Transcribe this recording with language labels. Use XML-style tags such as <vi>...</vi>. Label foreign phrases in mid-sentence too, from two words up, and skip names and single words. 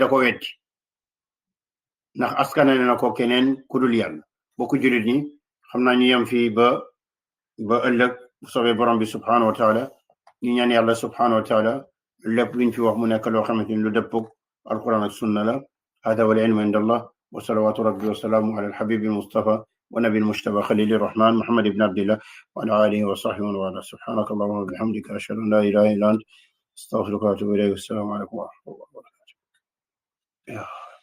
<wo>da ko weddi ndax askanane na ko keneen ku dul yàlla bokku julit ñi xam naa ñu yem fii ba ëllëg soobee borom bi</wo> <ar>سبحانه وتعالى</ar> <wo>ñu ñaan yàlla</wo> <ar>سبحانه وتعالى</ar> <wo>lépp luñ fi wax mu nekk loo xamante ni lu dëppog alquran ak sunna la</wo> <ar>هذا والعلم عند الله وصلوات ربي وسلامه على الحبيب المصطفى والنبي المجتبى خليل الرحمن محمد بن عبد الله وعلى آله وصحبه ومن والاه سبحانك اللهم وبحمدك أشهد أن لا إله إلا أنت أستغفرك وأتوب إليك السلام عليكم ورحمة الله وبركاته</ar>